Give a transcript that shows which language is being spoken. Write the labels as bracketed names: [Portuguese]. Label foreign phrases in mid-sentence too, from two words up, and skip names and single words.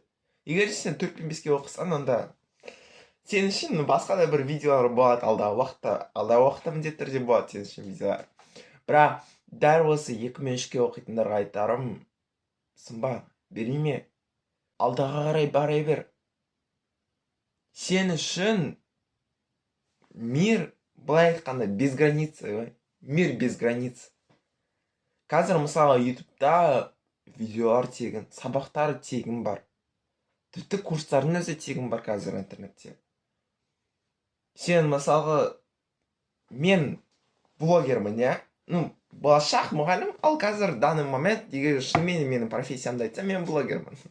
[Kazakh] Егер де сен 4 пен 5-ке оқысан, онда сен үшін басқа да бір видеолар болады алдағы уақытта міндетті түрде болады сен үшін видеолар. Бірақ дәл осы 2 мен 3-ке оқитындарға айтарым, сынба, берейме, алдағы қарай бара бер. Сен үшін мир, былай айтқанда, [Russian] без границы, мир без границ. [Kazakh] Қазір мысалы ютубта видеолар тегін, сабақтар тегін бар. Тіпті курстардың өзі тегін бар қазір интернетте. Сен мысалға, мен блогермін, болашақ мұғалім, ал қазір [Russian] данный момент, [Kazakh] егер шынымен менің профессиямды айтсам, мен блогермін.